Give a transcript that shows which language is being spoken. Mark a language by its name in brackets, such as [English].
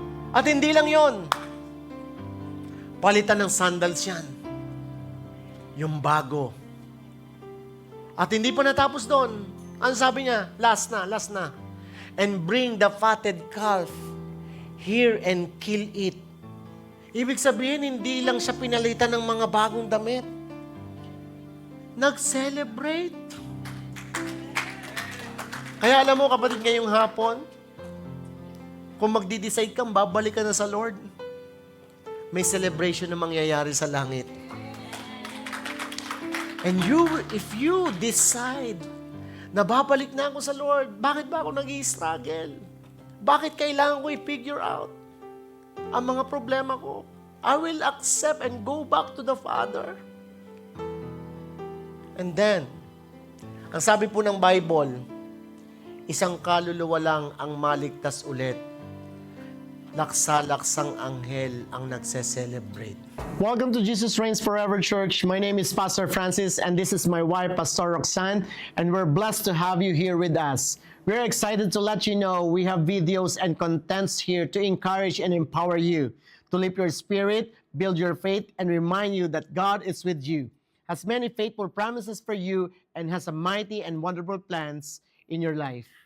[Filipino] At hindi lang yon. Palitan ng sandals yan. Yung bago. At hindi pa natapos doon. Ang sabi niya, last na. [English] And bring the fatted calf here and kill it. [Filipino] Ibig sabihin, hindi lang siya pinalitan ng mga bagong damit. Nag-celebrate. Kaya alam mo, kapatid, ngayong hapon, kung magdi-decide kang babalik ka na sa Lord, may celebration na mangyayari sa langit. [English] And if you decide [Filipino] na babalik na ako sa Lord, bakit ba ako nag-i-struggle? Bakit kailangan ko i-figure out ang mga problema ko? [English] I will accept and go back to the Father. [Filipino] And then, ang sabi po ng Bible, isang kaluluwa lang ang maligtas ulit. Laksa-laksang anghel ang nagse-celebrate. [English] Welcome to Jesus Reigns Forever Church. My name is Pastor Francis and this is my wife, Pastor Roxanne, and we're blessed to have you here with us. We're excited to let you know we have videos and contents here to encourage and empower you, to lift your spirit, build your faith, and remind you that God is with you, has many faithful promises for you, and has a mighty and wonderful plans in your life.